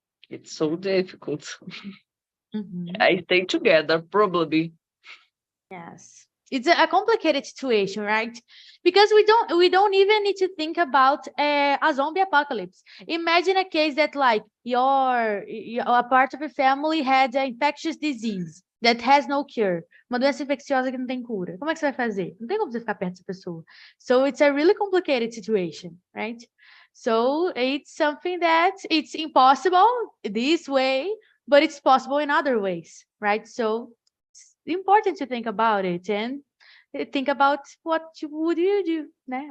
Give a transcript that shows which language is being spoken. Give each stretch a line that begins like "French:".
English: It's so difficult. I stay together, probably. Yes, it's a complicated situation, right? Because we don't even need to think about a zombie apocalypse. Imagine a case that like a part of your family had an infectious disease that has no cure.
Portuguese: Uma doença infecciosa que não tem cura. Como é que você vai fazer? Não tem como você ficar perto dessa pessoa.
English: So it's a really complicated situation, right? So it's something that it's impossible this way, but it's possible in other ways, right? So it's important to think about it and think about what would you do, né?